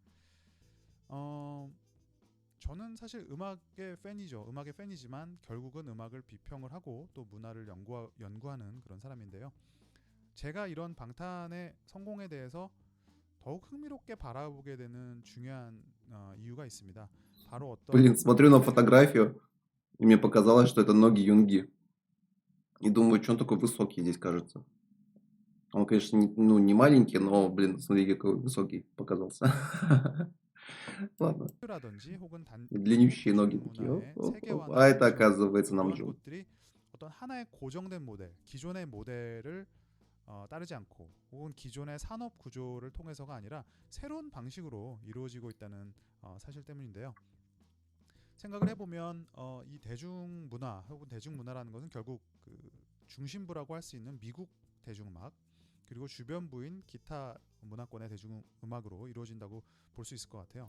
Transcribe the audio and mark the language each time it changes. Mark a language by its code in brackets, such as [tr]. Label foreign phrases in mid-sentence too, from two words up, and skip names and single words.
[ko] 저는 사실 음악의 팬이지만 결국은 음악을 비평을 하고 또 문화를 연구하는 그런 사람인데요. 제가 이런 방탄의 성공에 대해서 더욱 흥미롭게 바라보게 되는 중요한 이유가 있습니다. 바로 [ru] Блин, [ko] 어떤 [ru] смотрю на фотографию, и мне показалось, что это ноги Юнги. И думаю, что он такой высокий здесь кажется. Он, конечно, не маленький, но, блин, смотри, какой высокий показался. Ладно. [ko] 라든지 혹은 [ru] Длиннющие ноги [ko] 슈퍼주니어 [ru] такие. Оп, [ko] 문화의 [ru] оп, оп. [ko] 세계화나 [ru] А это, [ko] 현지화 [ru] оказывается, [ko] 이러한 [ru] Намджун. [ko] 것들이 어떤 하나의 고정된 모델, 기존의 모델을 따르지 않고 혹은 기존의 산업 구조를 통해서가 아니라 새로운 방식으로 이루어지고 있다는 사실 때문인데요. 생각을 해보면 이 대중문화 혹은 대중문화라는 것은 결국 그 중심부라고 할 수 있는 미국 대중음악 그리고 주변부인 기타 문화권의 대중음악으로 이루어진다고 볼 수 있을 것 같아요.